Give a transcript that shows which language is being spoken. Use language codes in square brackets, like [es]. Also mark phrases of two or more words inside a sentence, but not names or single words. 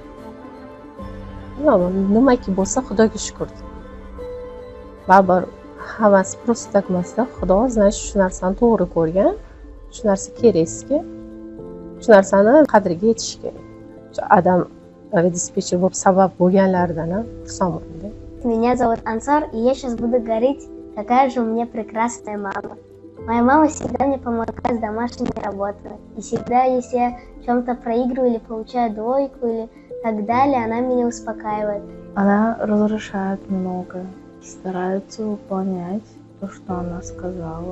[uz] Nimaki bo'lsa Xudoga shukr. Baribir hammasi [ru] просто так [uz] emasda, Xudo значит shu narsani to'g'ri ko'rgan, shu narsa kerakki, shu narsani qadriga yetish kerak. Adam dispetcher bo'lib sabab bo'lganlaridan ham xursandman. [ru] Меня зовут Ансар, и я сейчас буду говорить, какая же у меня прекрасная мама. Моя мама всегда мне помогает с домашней работой. И всегда, если я в чем-то проигрываю или получаю двойку, или так далее, она меня успокаивает. Она разрешает много, старается выполнять то, что она сказала.